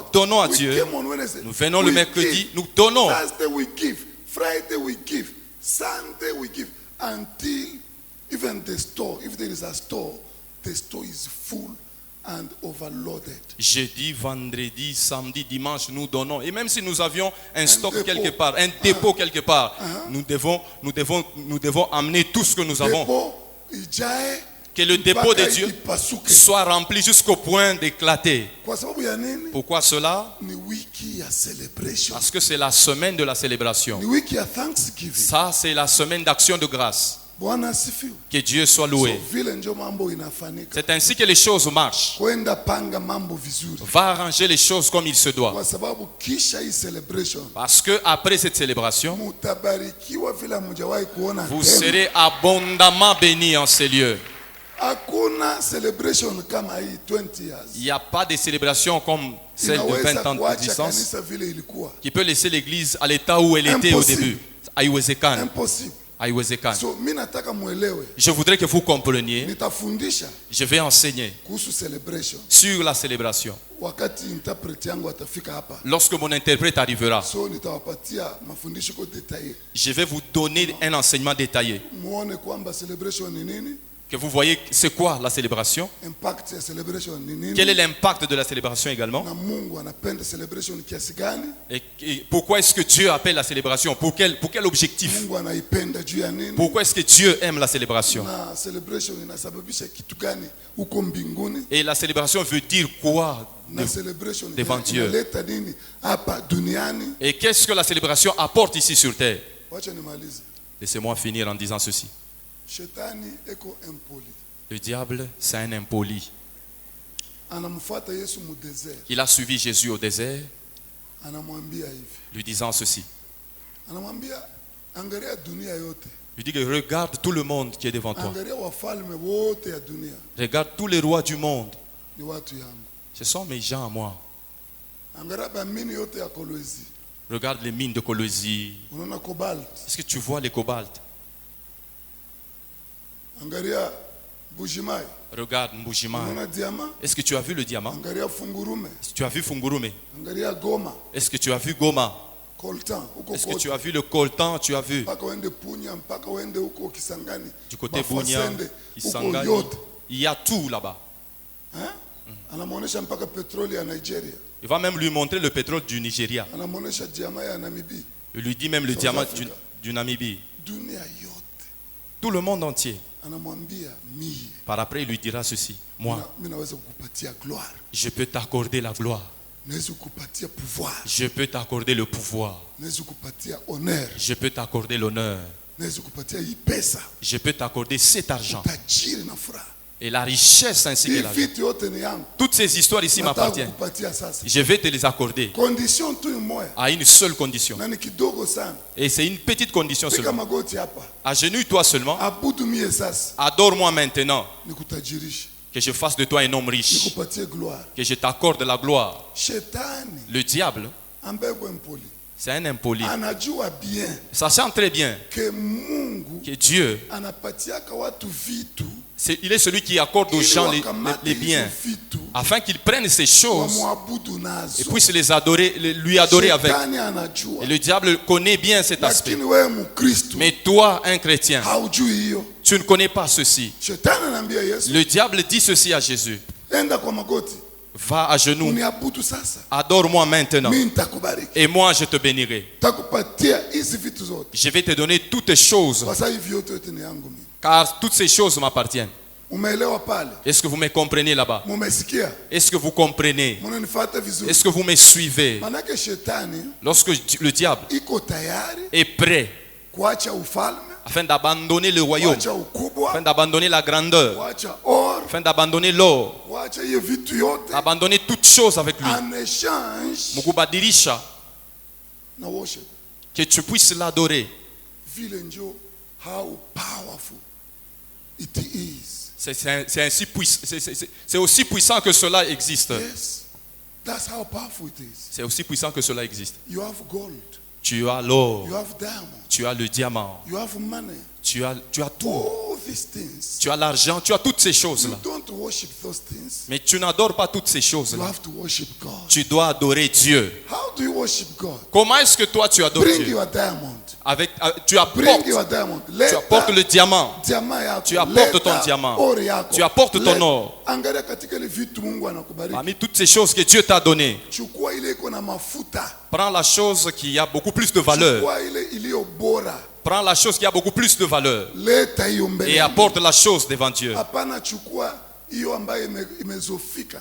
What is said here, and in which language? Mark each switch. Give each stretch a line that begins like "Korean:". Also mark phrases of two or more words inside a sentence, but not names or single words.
French: nous donnons à
English: We
French: Dieu.
English: come on Wednesday.
French: Nous venons le
English: We
French: mercredi,
English: give.
French: nous donnons.
English: Thursday we give. Friday we give. Sunday we give. Until even the store, if there is a store, the store is full and overloaded.
French: Jeudi, vendredi, samedi, dimanche, nous donnons. Et même si nous avions un stock dépôt. quelque part, un dépôt quelque part, nous devons amener tout ce que nous avons.
Swahili: Depot ijae
French: Que le dépôt de
Swahili: mpaka
French: Dieu
Swahili: ipasuke.
French: soit rempli jusqu'au point d'éclater.
Swahili: Kwa sababu ya nini?
French: Pourquoi cela?
Swahili: Ni wiki ya celebration.
French: Parce que c'est la semaine de la célébration.
Swahili: Ni wiki ya Thanksgiving.
French: Ça, c'est la semaine d'action de grâce.
Swahili: Bwana asifiwe.
French: Que Dieu soit
Swahili: So
French: loué.
Swahili: vile njo mambo inafanyika.
French: C'est ainsi que les choses marchent.
Swahili: Kwenda panga mambo vizuri.
French: Va arranger les choses comme il se doit.
Swahili: Kwa sababu kisha hii celebration
French: Parce que après cette célébration,
Swahili: mutabarikiwa vile hamjawahi kuona
French: vous
Swahili: tena.
French: serez abondamment bénis en ces lieux.
Swahili: Hakuna celebration kama hii 20 years.
French: Il n'y a pas de célébration comme celle de
Swahili: Inaweza
French: 20 ans de
Swahili: kuacha
French: distance
Swahili: kanisa vile ilikuwa.
French: qui peut laisser l'église à l'état où elle était au Impossible. début.
Swahili: Haiwezekani.
French: Impossible.
Swahili: Haiwezekani. So mimi nataka muelewe.
French: Je voudrais que vous compreniez,
Swahili: Nitafundisha
French: je vais enseigner
Swahili: kuhusu celebration
French: sur la célébration.
Swahili: wakati interpret yangu atafika hapa.
French: Lorsque mon interprète arrivera,
Swahili: So nitawapatia mafundisho kwa detail.
French: je vais vous donner un enseignement détaillé.
Swahili: Muone kwamba celebration ni nini?
French: Que vous voyez c'est quoi la célébration,
Swahili: Impact ya celebration ni nini?
French: quel est l'impact de la célébration également,
Swahili: Na Mungu anapenda celebration kiasi gani?
French: et pourquoi est-ce que Dieu appelle la célébration, pour quel objectif,
Swahili: Mungu anaipenda juu ya nini?
French: pourquoi est-ce que Dieu aime la célébration,
Swahili: Na celebration inasababisha kitu gani huko mbinguni?
French: et la célébration veut dire quoi,
Swahili: Na celebration
French: devant Dieu.
Swahili: inaleta nini hapa duniani?
French: et qu'est-ce que la célébration apporte ici sur terre.
Swahili: Wacha nimalize.
French: Laissez-moi finir en disant ceci.
Swahili: Shetani eko impoli.
French: Le diable, c'est un impoli.
Swahili: Anamfuata Yesu mu desert.
French: Il a suivi Jésus au désert,
Swahili: Anamwambia hivi.
French: lui disant ceci.
Swahili: Anamwambia angalia dunia yote.
French: Il dit que regarde tout le monde qui est devant toi.
Swahili: Angalia wafalme wote ya dunia
French: Regarde tous les rois du monde.
Swahili: ni watu yangu.
French: Ce sont mes gens à moi.
Swahili: Angalia bamini yote ya Kolwezi.
French: Regarde les mines de Colosie.
Swahili: Unaona cobalt.
French: Est-ce que tu vois les cobaltes?
Swahili: Angalia Bujimai.
French: Regarde Mbujimaï.
Swahili: Unaona diamant.
French: Est-ce que tu as vu le diamant?
Swahili: Angalia Fungurume.
French: Est-ce que tu as vu Fungurume?
Swahili: Angalia Goma.
French: Est-ce que tu as vu Goma?
Swahili: Coltan huko
French: Est-ce que
Swahili: kote.
French: tu as vu le coltan? Tu as vu
Swahili: Mpaka uende Punya, mpaka uende huko Kisangani.
French: du côté Bafasende, Bunia,
Swahili: huko Kisangani? yote.
French: Il y a tout là-bas.
Swahili: Anamuonesha mpaka petroli ya Nigeria.
French: Il va même lui montrer le pétrole du Nigeria.
Swahili: Anamuonesha diamant ya Namibia.
French: Il lui dit même le
Swahili: South
French: diamant
Swahili: Africa.
French: du Namibie.
Swahili: Dunia yote.
French: Tout le monde entier.
Swahili: Anamwambia mie.
French: Par après, il lui dira ceci. Moi,
Swahili: Mimi naweza kukupatia gloire.
French: je peux t'accorder la gloire.
Swahili: Naweza kukupatia pouvoir.
French: Je peux t'accorder le pouvoir.
Swahili: Naweza kukupatia honneur.
French: Je peux t'accorder l'honneur.
Swahili: Naweza kukupatia hii pesa.
French: Je peux t'accorder cet argent.
Swahili: Tajiri na furaha.
French: Et la richesse ainsi que
Swahili: Hii
French: l'argent.
Swahili: vitu yote ni yangu.
French: Toutes ces histoires ici
Swahili: Nataka
French: m'appartiennent.
Swahili: kukupatia sasa.
French: Je vais te les accorder
Swahili: Condition tu ni moja.
French: à une seule condition.
Swahili: Na ni kidogo sana.
French: Et c'est une petite condition
Swahili: Piga
French: seulement.
Swahili: magoti hapa.
French: Agenouille-toi seulement.
Swahili: Abudu mie sasa.
French: Adore-moi maintenant.
Swahili: Nikutajirishe.
French: Que je fasse de toi un homme riche.
Swahili: Nikupatie gloire.
French: Que je t'accorde la gloire.
Swahili: Shetani
French: Le diable,
Swahili: ambaye kwa mpoli.
French: c'est un impoli.
Swahili: Anajua bien
French: Sachant très bien
Swahili: que Mungu
French: que Dieu,
Swahili: anapatiaka watu vitu
French: il est celui qui accorde aux
Swahili: ili
French: gens
Swahili: wakamate
French: les
Swahili: hizo
French: biens
Swahili: vitu
French: afin qu'ils prennent ces choses
Swahili: wamwabudu
French: et
Swahili: nazo.
French: puissent les adorer, lui adorer avec.
Swahili: Shetani anajua.
French: Et le diable connaît bien cet aspect.
Swahili: Lakini wewe Mkristo
French: Mais toi, un chrétien,
Swahili: haujui hiyo.
French: tu ne connais pas ceci.
Swahili: Shetani anaambia Yesu,
French: Le diable dit ceci à Jésus.
Swahili: enda kwa magoti,
French: Va à genoux,
Swahili: uniabudu sasa.
French: adore-moi maintenant.
Swahili: Mimi nitakubariki.
French: Et moi, je te bénirai.
Swahili: Takupatia hizi vitu zote.
French: Je vais te donner toutes choses,
Swahili: Kwa sababu hivi yote ni yangu mimi.
French: car toutes ces choses m'appartiennent.
Swahili: Umeelewa pale?
French: Est-ce que vous me comprenez là-bas?
Swahili: Mumesikia?
French: Est-ce que vous comprenez?
Swahili: Munanifuata vizuri?
French: Est-ce que vous me suivez?
Swahili: Manake shetani
French: Lorsque le diable
Swahili: iko tayari
French: est prêt
Swahili: kuacha ufalme,
French: afin d'abandonner le royaume,
Swahili: kuacha
French: afin
Swahili: ukubwa,
French: d'abandonner la grandeur,
Swahili: kuacha or,
French: afin d'abandonner l'or,
Swahili: kuacha hiyo vitu yote
French: abandonner toutes choses avec lui. en échange
Swahili: Mukubadilisha, na worship.
French: que tu puisses l'adorer.
Swahili: Vile njo
English: how powerful it is.
French: C'est aussi puissant que cela existe.
English: Yes, that's how powerful it is.
French: C'est aussi puissant que cela existe.
English: You have gold,
French: Tu as l'or,
English: you have diamond,
French: tu as le diamant,
English: you have money.
French: tu as tout.
English: All these things.
French: Tu as l'argent, tu as toutes ces
English: You
French: choses-là.
English: don't worship those things.
French: Mais tu n'adores pas toutes ces
English: You
French: choses-là.
English: have to worship God.
French: Tu dois adorer Dieu.
English: How do you worship God?
French: Comment est-ce que toi tu adores
English: Bring
French: Dieu?
English: your diamond.
French: Tu
English: Bring
French: apportes,
English: your diamond.
French: tu apportes le diamant.
Swahili: diamant yako.
French: Tu apportes
Swahili: Leta
French: ton diamant.
Swahili: ori yako.
French: Tu apportes ton or.
Swahili: Angalia katika ile vitu Mungu anakubariki.
French: Parmi toutes ces choses que Dieu t'a données,
Swahili: Chukua ile iko na mafuta.
French: prends la chose qui a beaucoup plus de valeur.
Swahili: Chukua ile iliyo bora.
French: Prends la chose qui a beaucoup plus de valeur
Swahili: Leta hiyo mbele.
French: et apporte la chose devant Dieu.
Swahili: Hapana, chukua hiyo ambayo imezofika.